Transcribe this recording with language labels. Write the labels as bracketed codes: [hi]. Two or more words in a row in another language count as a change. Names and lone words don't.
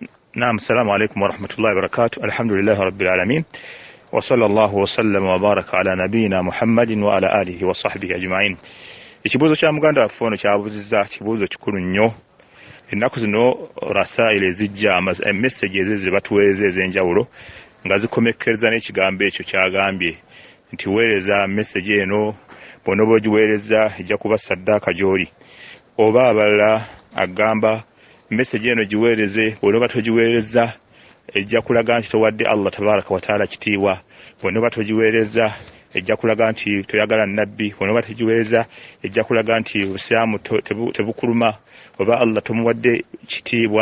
[ar] نعم السلام عليكم ورحمة الله وبركاته الحمد لله رب العالمين وصلى الله وسلم وبارك على نبينا محمد وعلى آله وصحبه أجمعين. [lg] Ekibuuzo kya muganda waffe ono kyabuzizza kibuuzo kikulu nnyo. Ennaku zino rasaili ezijja messages ze batuweereza ez'enjawulo nga zikomekkereza n'ekigambo ekyo kyagambye nti weereza message eno bw'onooba ogiweereza ejja kuba saddaaka gy'oli, oba abalala agamba message eno giweereze bw'onooba togiweereza ejja kulaga nti towadde [ar] الله تبارك وتعالى [lg] kitiibwa, bw'onooba togiweereza ejja kulaga nti toyagala nnabbi, bw'onooba togiweereza ejja kulaga nti obusiraamu tebukuluma oba Allah tomuwadde kitiibwa.